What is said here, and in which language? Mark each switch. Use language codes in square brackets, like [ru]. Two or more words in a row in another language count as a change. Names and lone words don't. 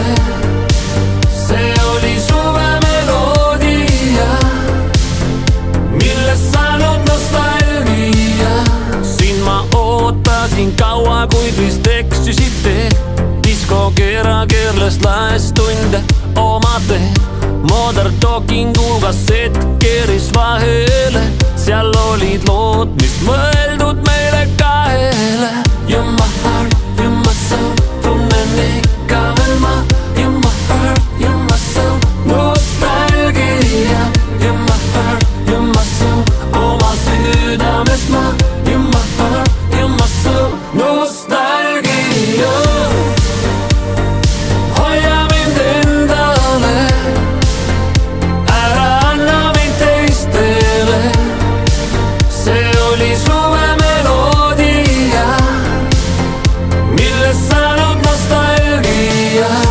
[et] See oli suve meloodia, millest saanud nostalgia. Siin ma ootasin kaua, kuid vist eksisite. Diskokera keerles laestunde oma teed. [en] Mother talking [et] viikingu kassett keeris vahele, seal olid lood, mis mõeldud meile kahele. [en] You my heart, you my soul, [et] tunnen ikka veel ma. [en] You my heart, you my soul, nostalgia. You my heart, you my soul, [et] oma südames ma. [en] You my heart, you my soul, nostalgia. [et] Hoia mind endale, ära anna mind teistele. See oli suvemeloodia, millest saanud nostalgia.